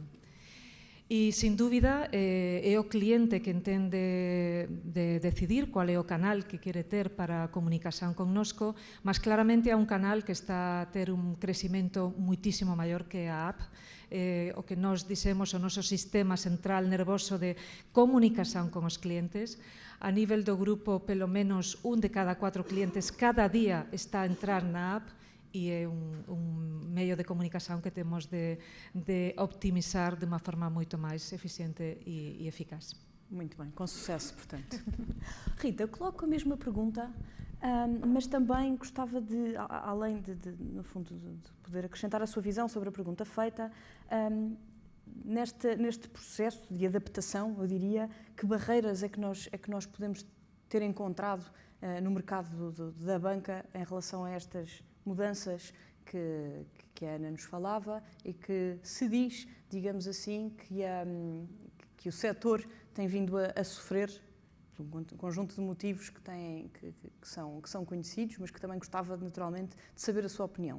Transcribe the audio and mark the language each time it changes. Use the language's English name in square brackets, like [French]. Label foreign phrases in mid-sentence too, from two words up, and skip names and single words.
[Galician] E, sin dúbida, é o cliente que entende de decidir cual é o canal que quere ter para a comunicación connosco, mas claramente é un canal que está a ter un crecimento muitísimo maior que a app, o que nós dixemos o noso sistema central nervoso de comunicación con os clientes. A nivel do grupo, pelo menos 1 de cada 4 clientes cada día está a entrar na app e é un medio de comunicación que temos de optimizar de unha forma moito máis eficiente e eficaz. [Portuguese] Muito bem, com sucesso, portanto. Rita, eu coloco a mesma pergunta, mas também gostava de, além no fundo, de poder acrescentar a sua visão sobre a pergunta feita, neste processo de adaptação, eu diria, que barreiras é que nós podemos ter encontrado no mercado da banca em relação a estas mudanças que a Ana nos falava e que se diz, digamos assim, que o setor tem vindo a sofrer por um conjunto de motivos que são conhecidos, mas que também gostava naturalmente de saber a sua opinião.